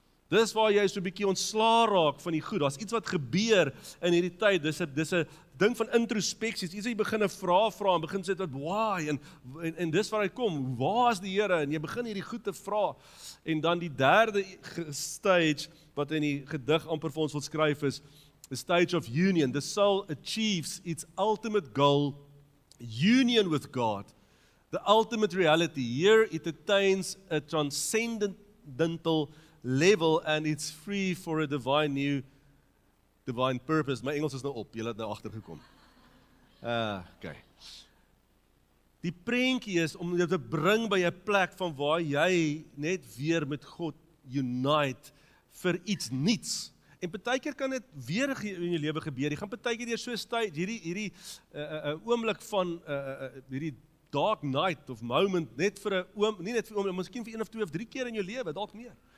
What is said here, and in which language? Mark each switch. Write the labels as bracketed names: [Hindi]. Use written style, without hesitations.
[Afrikaans] Dis waar jy so 'n bietjie ontslaa raak van die goed, daar's iets wat gebeur in hierdie tyd, dis 'n ding van introspeksie, iets wat jy begin 'n vraag vra, en begin sê dat, why, en dis waar hy kom, waar is die Here, en jy begin hierdie goed te vra, en dan die derde stage, wat in die gedig amper vir ons wil skryf is, [English] the stage of union. The soul achieves its ultimate goal, union with God, the ultimate reality. Here it attains a transcendental level, and it's free for a divine purpose. [Afrikaans] My Engels is nou op, julle het nou agtergekom. Okay. Die prentjie is om jou te bring by 'n plek van waar jy net weer met God unite vir iets niets. En partykeer kan dit weer in jou lewe gebeur. Jy gaan partykeer deur so 'n tyd, hierdie oomblik van hierdie [English] dark night of moment, [Afrikaans] net vir 'n oomblik, nie net vir 'n oomblik, miskien vir 1 of 2 of 3 keer in jou lewe, dalk meer.